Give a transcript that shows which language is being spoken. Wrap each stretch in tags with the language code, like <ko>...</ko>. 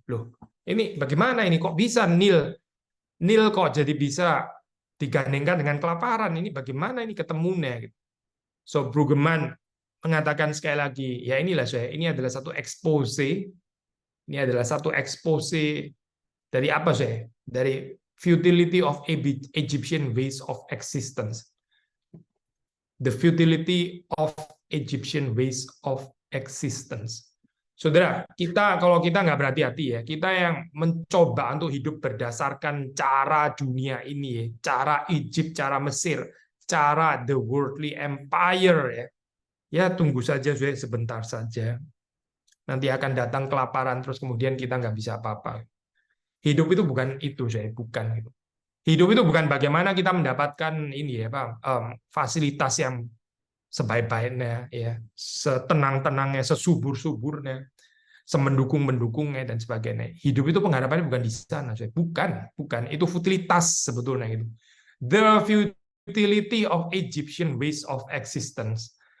<id>Loh, ini bagaimana ini kok bisa Nil? Nil kok jadi bisa digandengkan dengan kelaparan? Ini bagaimana ini ketemunya gitu. So Brueggemann mengatakan sekali lagi, ya inilah saya, ini adalah satu expose. Ini adalah satu expose dari apa saya? Dari</id> <en>futility of Egyptian ways of existence. The futility of Egyptian ways of existence.</en> <id>Saudara, kalau kita nggak berhati-hati ya, kita yang mencoba untuk hidup berdasarkan cara dunia ini, ya, cara Egypt, cara Mesir, cara</id> <en>the worldly empire,</en> <id>ya, ya tunggu saja, sebentar saja. Nanti akan datang kelaparan, terus kemudian kita nggak bisa apa-apa. Hidup itu bukan itu, bukan. Hidup itu bukan bagaimana kita mendapatkan ini ya, Pak, fasilitas yang sebaik-baiknya, ya, setenang-tenangnya, sesubur-suburnya, semendukung-mendukungnya dan sebagainya. Hidup itu pengharapannya bukan di sana, bukan. Itu futilitas sebetulnya itu.</id> <en>The futility of Egyptian ways of existence.</en>